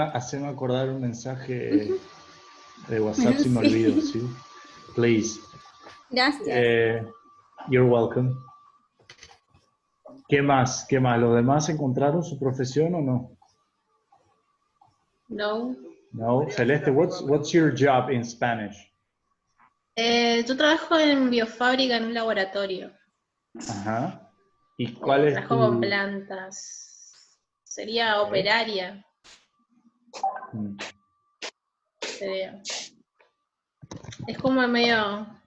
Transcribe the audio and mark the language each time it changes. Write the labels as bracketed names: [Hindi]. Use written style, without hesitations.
[Spanish] Haceme acordar un mensaje de WhatsApp si me olvido, ¿sí? [English] Please. [Spanish] Gracias. [English] You're welcome. [Spanish] ¿Qué más? ¿Qué más? ¿Los demás encontraron su profesión o no? No. No. [English] Celeste, what's your job in Spanish? [Spanish] Yo trabajo en biofábrica en un laboratorio. Ajá. ¿Y cuál es Trabajo con plantas. Sería operaria. Sería. Es como medio...